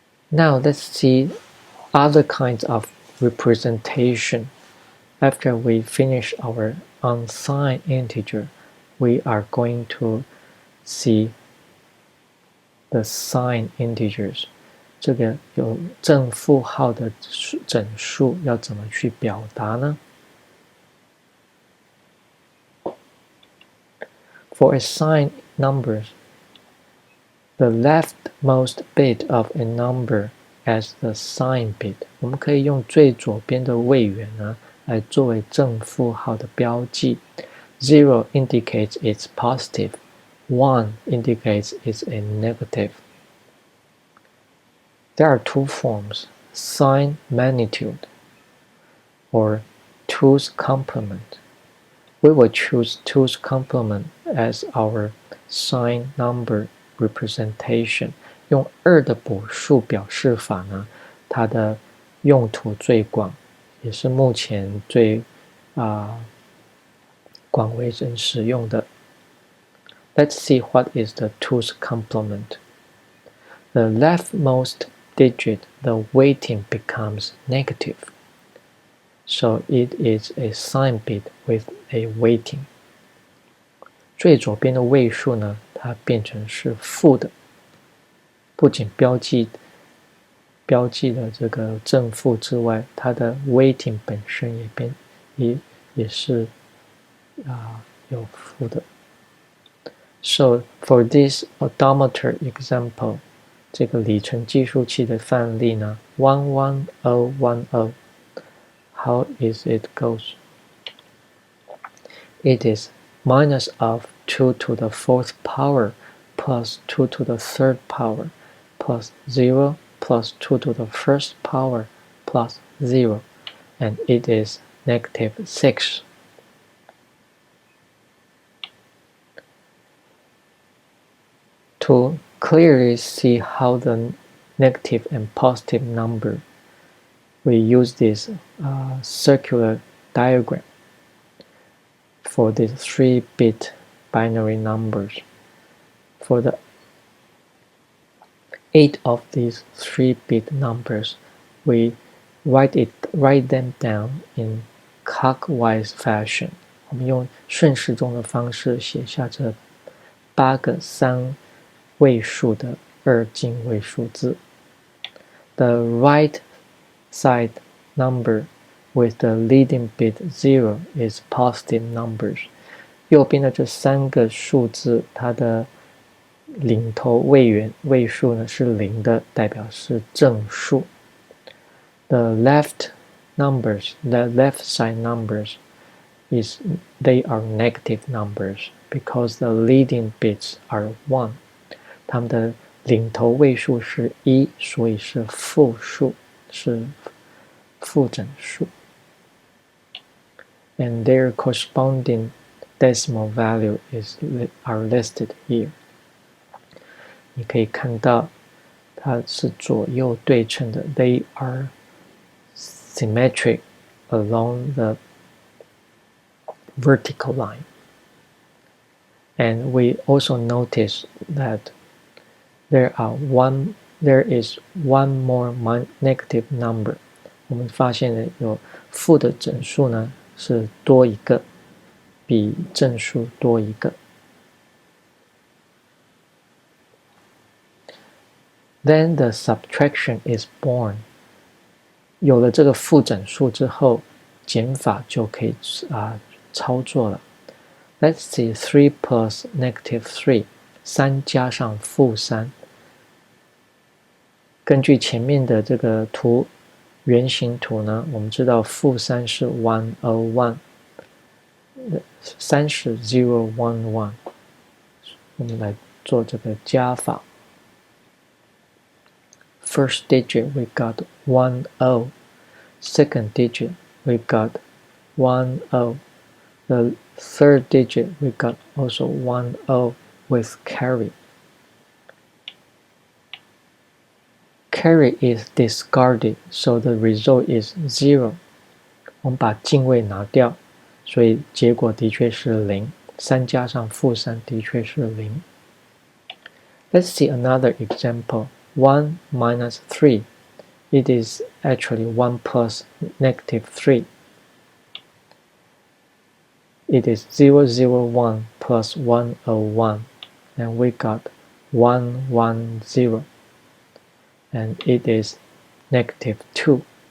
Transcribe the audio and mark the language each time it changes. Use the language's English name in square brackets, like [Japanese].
[English] Now let's see other kinds of representation. After we finish our unsigned integer, we are going to see the signed integers. [Chinese] 这个有正负号的整数要怎么去表达呢？ [English] For assigned numbers, the leftmost bit of a number as the sign bit. [Chinese] 我们可以用最左边的位元呢来作为正负号的标记。 [English] 0 indicates it's positive. 1 indicates it's a negative. There are 2 forms, sign magnitude or 2's complement. We will choose 2's complement as our sign number [Chinese] representation， 用2的补数表示法呢，它的用途最广，也是目前最广为人使用的。 [English] Let's see what is the 2's complement. The leftmost digit, the weighting becomes negative. So it is a sign bit with a weighting. [Chinese] 最左边的位数呢，它变成是负的，不仅标记了这个正负之外，它的 weighting 本身也是有负的。 [English] So for this odometer example, [Chinese] 这个里程计数器的范例呢 [English] 11010 how is it goes? It is minus of 2 to the 4th power plus 2 to the 3rd power plus 0 plus 2 to the 1st power plus 0, and it is negative 6. To clearly see how the negative and positive number, we use this circular diagram for these 3-bit binary numbers. For the 8 of these 3-bit numbers, we write them down in clockwise fashion. [Chinese] 我们用顺时钟的方式写下这8个3位数的2进位数字。 [English] The right side number with the leading bit 0 is positive numbers. [Chinese] 右边的这3个数字，它的领头位数呢是0的，代表是正数。 [English] The left side numbers they are negative numbers because the leading bits are 1. [Chinese] 它们的领头位数是1，所以是负数，是负整数。 [English] And their corresponding decimal value are listed here. [Chinese] 你可以看到它是左右对称的 [English] They are symmetric along the vertical line. And we also notice that there is one more negative number. [Chinese] 我们发现了有负的整数呢是多一个，比正数多一个。 [English] Then the subtraction is born. [Chinese] 有了这个负整数之后，减法就可以操作了。 [English] Let's see 3 plus negative 3. [Chinese] 3加上负3。根据前面的这个圆形图呢，我们知道负3是101， 3是011。我们来做这个加法。 [English] First digit we got 10. Second digit we got 10. The third digit we got also 10 with carry. Carry is discarded, so the result is 0. [Chinese] 我们把进位拿掉，所以结果的确是0。 3加上负3的确是0。 [English] Let's see another example. 1 minus 3. It is actually 1 plus negative 3. It is 001 plus 101, and we got 110, and it is negative 2.